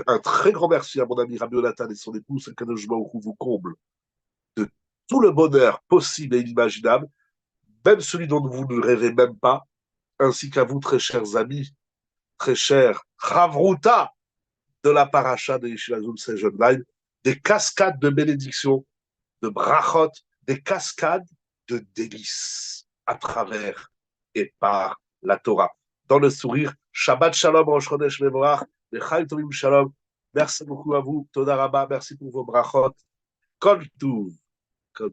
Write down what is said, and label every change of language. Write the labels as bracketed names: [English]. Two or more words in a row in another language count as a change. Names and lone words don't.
[French] Un très grand merci à mon ami Rabbi Jonathan et son épouse, qu' [Hebrew] הקדוש ברוך הוא [French] vous comble de tout le bonheur possible et inimaginable, même celui dont vous ne rêvez même pas, ainsi qu'à vous, très chers amis, très chers Ravruta de la paracha de Yeshivazou, ces jeunes live, des cascades de bénédictions, de brachot, des cascades de délices à travers et par la Torah. Dans le sourire, [Hebrew] שבת שלום, ראש חודש מבורך, לחיים טובים שלום. [French] Merci beaucoup à vous, [Hebrew] תודה רבה, [French] merci pour vos brachot. [Hebrew] כל טוב.